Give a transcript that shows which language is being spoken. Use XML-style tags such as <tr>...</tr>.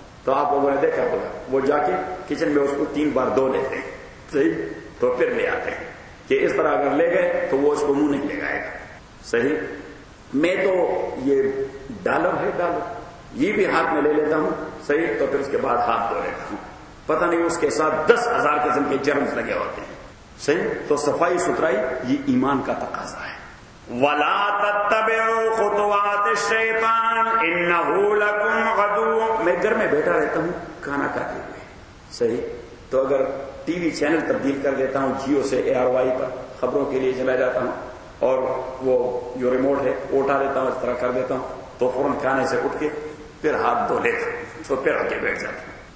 <ur>تو آپ لوگوں نے دیکھا ہوگا وہ جا کے کچن میں اس کو تین بار دھو لیتے ہیں, صحیح, تو پھر لے آتے ہیں کہ اس طرح اگر لے گئے تو وہ اس کو منہ نہیں لگائے گا. صحیح, میں تو یہ ڈالر ہے ڈالر, یہ بھی ہاتھ میں لے لیتا ہوں, صحیح, تو پھر اس کے بعد ہاتھ دھو لیتا ہوں, پتہ نہیں اس کے ساتھ 10,000 قسم کے جرمز لگے ہوتے ہیں. صحیح, تو صفائی ستھرائی یہ ایمان کا تقاضا ہے.</ur> <ar>ولا تتبعوا خطوات الشیطان انه لكم عدو,</ar> <ur>میں گھر میں بیٹھا رہتا ہوں کھانا کھاتے ہوئے, صحیح, تو اگر ٹی وی چینل تبدیل کر دیتا ہوں جیو سے اے آر وائی پر, خبروں کے لیے چلا جاتا ہوں, اور وہ جو ریموٹ ہے وہ اٹھا دیتا ہوں, اس طرح کر دیتا ہوں, تو فوراً کھانے سے اٹھ کے پھر ہاتھ دھو لیتا ہوں, تو پھر آگے بیٹھ جاتا ہوں.</ur>